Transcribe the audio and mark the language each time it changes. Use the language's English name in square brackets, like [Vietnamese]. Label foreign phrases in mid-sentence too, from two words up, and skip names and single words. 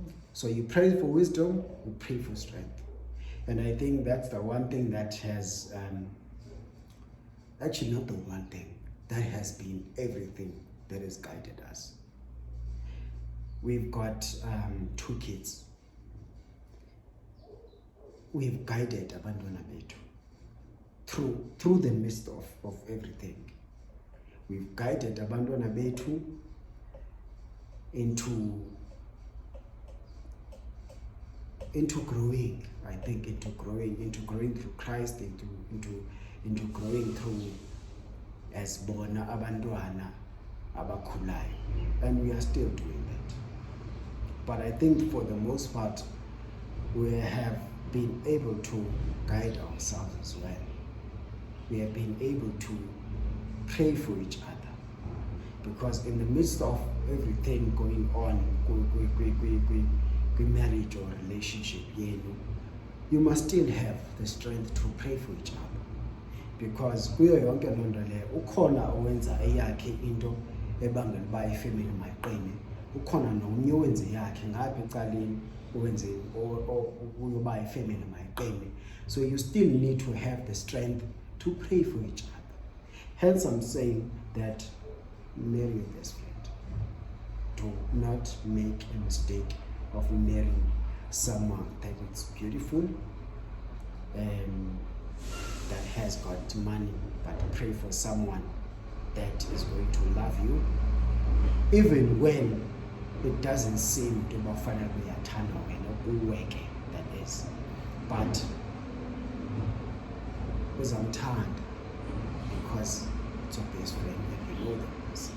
[English] So you pray for wisdom, you pray for strength. And I think that's the one thing that has, actually not the one thing, that has been everything that has guided us. We've got 2 kids. We've guided [Xhosa] abantwana bethu [English] through the midst of everything. We've guided [Xhosa] abantwana bethu [English] into growing, I think, into growing through Christ, into growing through as [Xhosa] bona abantwana abakhulayo, [English] and we are still doing that. But I think for the most part, we have been able to guide ourselves as well. We have been able to pray for each other, because in the midst of everything going on, marriage or relationship, you must still have the strength to pray for each other, because [Xhosa] kuyo yonke loo nto leyo ukhona owenza eyakhe into ebangela uba ifemeli mayiqine, ukhona nomnye owenza eyakhe ngapha ecaleni owenze uyoba ifemeli mayiqine. [English] So you still need to have the strength to pray for each other. Hence I'm saying that marry your best friend. Do not make a mistake of marrying someone that is beautiful, that has got money, but pray for someone that is going to love you, even when it doesn't seem to be final uweke, that is, but uzamthanda because it's your best friend and you know that person.